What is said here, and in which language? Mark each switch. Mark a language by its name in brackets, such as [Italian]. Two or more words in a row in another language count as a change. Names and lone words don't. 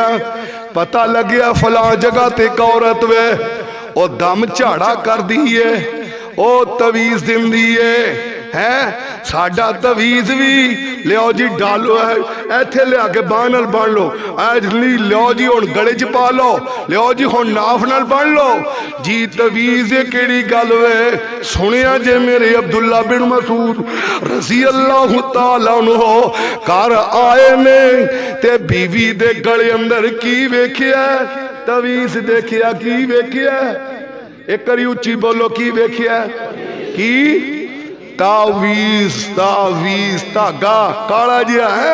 [Punjabi] پتا لگیا فلاں جگہ تے اک عورت اے او دم جھاڑا کردی ہے، او تعویذ دیندی ہے ساڈا تعویذ بھی لیو جی ڈالو ہے ایتھے لیا کے بانہہ نال بنھ لو، لیو جی ہن گلے چ پا لو، لیو جی ہن ناف نال بنھ لو جی. تعویذ کیہڑی گل اے سنیا جے میرے عبداللہ بن مسعود [Arabic] رضي الله تعالى عنه [Punjabi] گھر آئے نے تے بیوی دے گلے اندر کی ویکھیا? تعویذ دیکھیا۔ کی ویکھیا? اک کری اچی بولو کی ویکھیا؟ کی تعویذ، تعویذ دھاگا کالا جیہا ہے.